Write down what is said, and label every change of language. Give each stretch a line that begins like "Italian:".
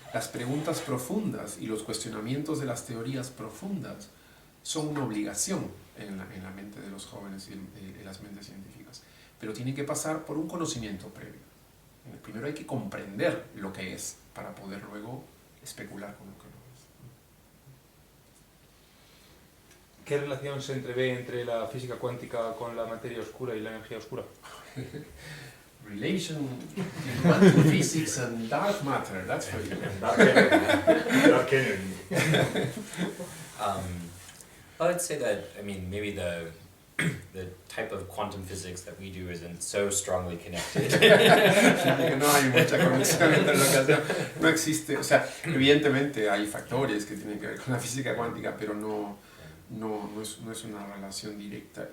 Spanish: Las preguntas profundas y los cuestionamientos de las teorías profundas son una obligación en la mente de los jóvenes y en las mentes científicas, pero tienen que pasar por un conocimiento previo. Primero hay que comprender lo que es para poder luego especular con lo que no es. ¿Qué relación se entrevé entre la física cuántica con la materia oscura y la energía oscura?
English: Relation between quantum physics and dark matter, that's for you. Dark energy. I would say that, I mean, maybe the type of quantum physics that we do isn't so strongly connected.
Spanish: No hay mucha conexión entre lo que hacemos. No existe, o sea, evidentemente hay factores que tienen que ver con la física cuántica, pero no es una relación directa.